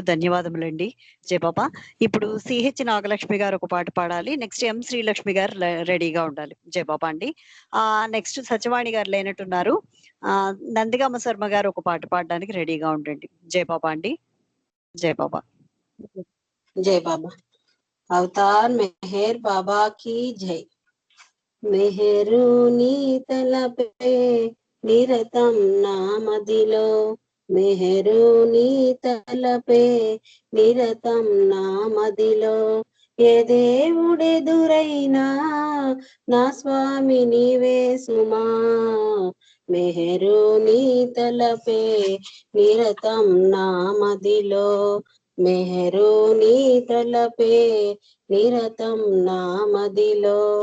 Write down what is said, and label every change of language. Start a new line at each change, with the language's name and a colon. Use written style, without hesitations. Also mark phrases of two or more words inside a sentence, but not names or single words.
Telugu: ధన్యవాదములండి జయబాబా. ఇప్పుడు సిహెచ్ నాగలక్ష్మి గారు ఒక పాట పాడాలి. నెక్స్ట్ ఎం శ్రీలక్ష్మి గారు రెడీగా ఉండాలి. జయబాబా అండి. నెక్స్ట్ సత్యవాణి గారు లేనట్టున్నారు. నందిగామ శర్మ గారు ఒక పాట పాడడానికి రెడీగా ఉండండి. జయబాబా అండి. జై బాబా.
Hindi: जय बाबा। अवतार मेहर बाबा की जय।
Telugu: మెహరు నీ తలపే నిరతం నామదిలో, మెహరు నీ తలపే నిరతం నామదిలో, ఏ దేవుడెదురైనా నా స్వామి నీవే సుమా, మెహరు నీ తలపే నిరతం నామదిలో, మెహరు నీ తలపే నిరతం నామదిలో.